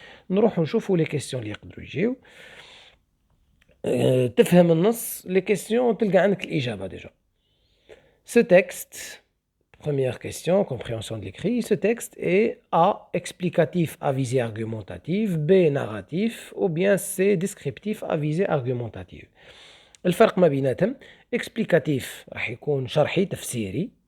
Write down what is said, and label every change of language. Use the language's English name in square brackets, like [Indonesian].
[Arabic] نروح نشوفوا لي كيسيون اللي يقدروا يجيو. تفهم النص لي كيسيون تلقى عندك الإجابة ديجا. [French] Ce texte, première question, compréhension de l'écrit. Ce texte est A. explicatif à visée argumentative, B. narratif ou bien C. descriptif à visée argumentative. [Arabic] الفرق ما بيناتهم explicatif راح يكون شرحي تفسيري.